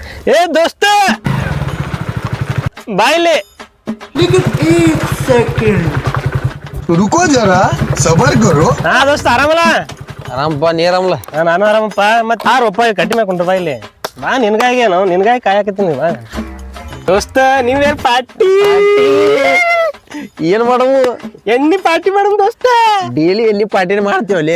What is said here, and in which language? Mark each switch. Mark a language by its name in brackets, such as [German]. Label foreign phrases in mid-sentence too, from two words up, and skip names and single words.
[Hindi] ए दोस्त बाइले लेकिन एक सेकंड रुको जरा सबर करो [Kannada] ಹಾ ದೋಸ್ತ ಆರಾಮಲ್ಲ ಆರಾಮಪ್ಪ ನೀ ಆರಾಮಲ್ಲ ನಾನು ಆರಾಮಪ್ಪ ಮತ್ತೆ 6 ರೂಪಾಯಿ ಕಟ್ಟಿ ಮಾಡ್ಕೊಂಡ್ರ ಬಾ ಇಲ್ಲಿ ಬಾ ನಿನ್ಗಾಗಿ ನಾವು ನಿನ್ಗಾಗಿ ಕಾಯಕತ್ತೀನಿ ಬಾ ದೋಸ್ತ ನೀವೇ ಪಾರ್ಟಿ ಏನ್ ಮಾಡವು ಎಣ್ಣಿ ಪಾರ್ಟಿ ಮಾಡಮ್ ದೋಸ್ತ ಡೈಲಿ ಎಲ್ಲಿ ಪಾರ್ಟಿನ ಮಾಡ್ತೀವಲ್ಲಿ